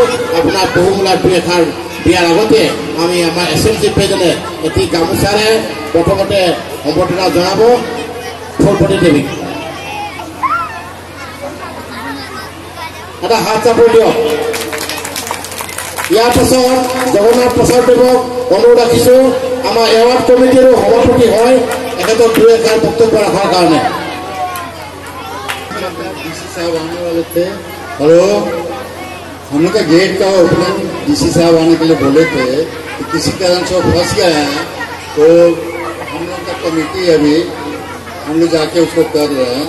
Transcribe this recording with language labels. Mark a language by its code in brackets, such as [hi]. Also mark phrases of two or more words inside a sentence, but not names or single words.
[as] আপোনাৰ বহুমূলীয়া দুই এষাৰ দিয়াৰ আগতে আমি আমাৰ SMC প্ৰেজেণ্টে এটি গামোচাৰে প্ৰথমতে সম্বৰ্ধনা জনাব ফুলপতি দেৱীক। এটা হাত চাপৰি দিয়ক। ইয়াৰ পাছত জগন্নাথ প্ৰসাদ দেৱক অনুৰোধ ৰাখিছোঁ আমাৰ এৱাৰ্ড কমিটিৰ সভাপতি হয় এখেতক দুই এষাৰ বক্তব্য ৰখাৰ কাৰণে। [hi] DC साहब आने वाले थे। हेलो, हम लोग का गेट का ओपनिंग DC साहब आने के लिए बोले थे कि किसी कारण से फंस गए हैं, तो हम लोग का कमेटी अभी हम लोग जाके उसको कर रहे हैं।